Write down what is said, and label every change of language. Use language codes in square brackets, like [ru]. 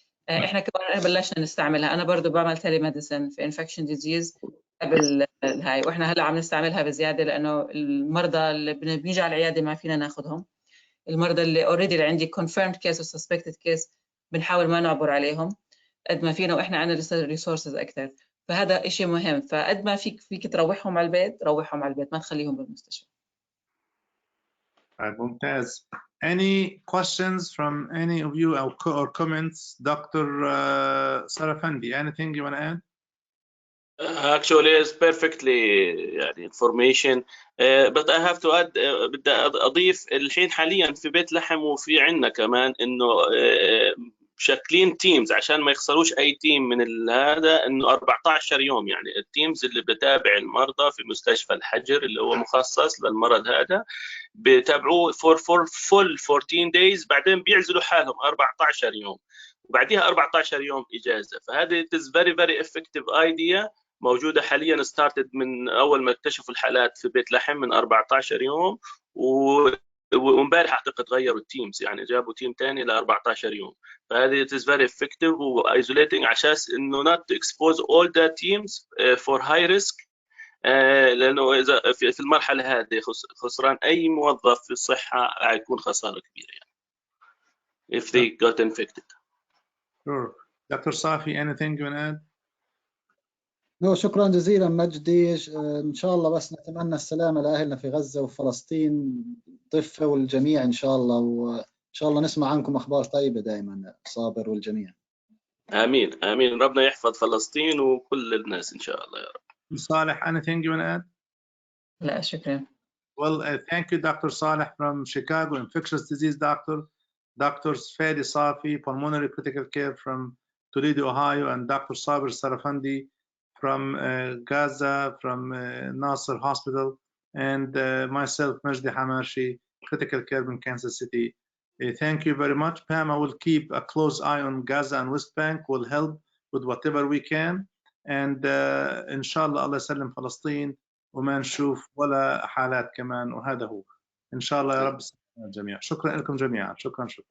[ar] إحنا كمان بلشنا نستعملها. أنا برضو بعمل تيلي ميديسن في infection disease قبل هاي، وإحنا هلا عم نستعملها بزيادة لأنه المرضى اللي بنيجي على العيادة ما فينا ناخذهم. المرضى اللي اوريدي اللي عندي confirmed case و suspected case بنحاول ما نعبر عليهم قد ما فينا، واحنا عندنا ريسورسز اكثر. فهذا شيء مهم. فقد ما فيك تروحهم على البيت روحهم على البيت، ما تخليهم بالمستشفى. ممتاز. [en] Any questions from any of you or comments? Dr. Sarafandi, anything you want to add? Actually, it's perfectly [ar] يعني [en] information, but I have to add. [ar] بدي أضيف الحين حاليا في بيت لحم وفي عندنا كمان إنه شكلين تيمز عشان ما يخسروش أي تيم من هذا، إنه 14 يوم يعني التيمز اللي بتابع المرضى في مستشفى الحجر اللي هو مخصص للمرض هذا بتابعوه [en] for full 14 days، [ar] بعدين بيعزلوا حالهم 14 يوم وبعديها 14 يوم إجازة. فهذه [en] it is very very effective idea [ar] موجودة حاليا [en] started [ar] من أول ما اكتشفوا الحالات في بيت لحم من 14 يوم، وامبارح أعتقد غيروا التيمز يعني جابوا تيم تاني ل 14 يوم. فهذه [en] it is very effective [ar] و isolating عشان إنه [en] not to expose all the teams for high risk، [ar] لأنه إذا في المرحلة هذه خسران أي موظف في الصحة هيكون خسارة كبيرة يعني [en] if they got infected. Sure. Dr. Safi, anything you want to add? [ar] شكرا جزيلا مجدي. ان شاء الله بس نتمنى السلامه لاهلنا في غزه وفلسطين ضفه والجميع ان شاء الله، وان شاء الله نسمع عنكم اخبار طيبه دائما. صابر والجميع. امين امين. ربنا يحفظ فلسطين وكل الناس ان شاء الله يا رب. صالح, [en] anything you want to add? [ar] لا شكرا. [en] Well, thank you, Dr. Saleh from Chicago, infectious disease doctor. Dr. Fadi Safi, pulmonary critical care from Toledo, Ohio, and Dr. Sabir Sarafandi from Gaza, from Nasser Hospital, and myself, Majdi Hamashi, critical care in Kansas City. Thank you very much. PAMA will keep a close eye on Gaza and West Bank, will help with whatever we can. And inshallah, Allah [ar] يسلم فلسطين وما نشوف ولا حالات كمان، وهذا هو إن شاء الله يا رب الجميع. شكرا لكم جميعا. شكرا.